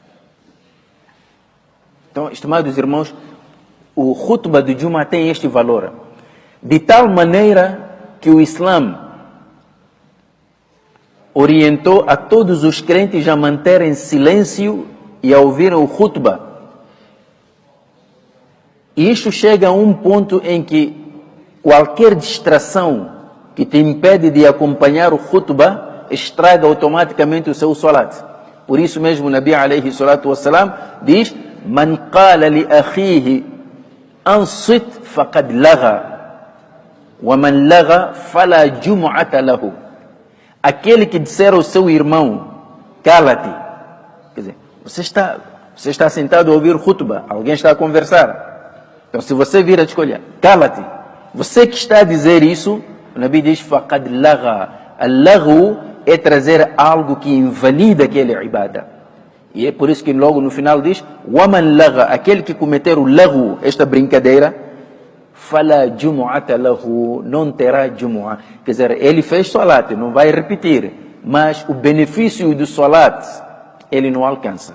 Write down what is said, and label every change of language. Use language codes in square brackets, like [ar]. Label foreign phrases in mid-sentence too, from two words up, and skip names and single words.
[pt] Então, estimados irmãos, o khutbah do Jumu'ah tem este valor, de tal maneira que o Islã orientou a todos os crentes a manterem silêncio e a ouvirem o khutbah. E isto chega a um ponto em que qualquer distração que te impede de acompanhar o khutbah estraga automaticamente o seu salat. Por isso mesmo o Nabi [ar] عليه الصلاة والسلام [pt] diz: [ar] من قال لأخيه أنصت فقد لغا ومن لغا فلا جمعة له. [pt] Aquele que disser ao seu irmão, cala-te. Quer dizer, você está sentado a ouvir khutbah, alguém está a conversar. Então se você vir a escolher, cala-te. Você que está a dizer isso, o Nabi diz, [ar] فقد لغا. [pt] Al-laghu é trazer algo que invalida aquele ibadah. E é por isso que logo no final diz, [ar] ومن لغا, [pt] aquele que cometer o laghu, esta brincadeira, [ar] فلا جمعة له, [pt] não terá jumu'ah. Quer dizer, ele fez salat, não vai repetir, mas o benefício do salat, ele não alcança.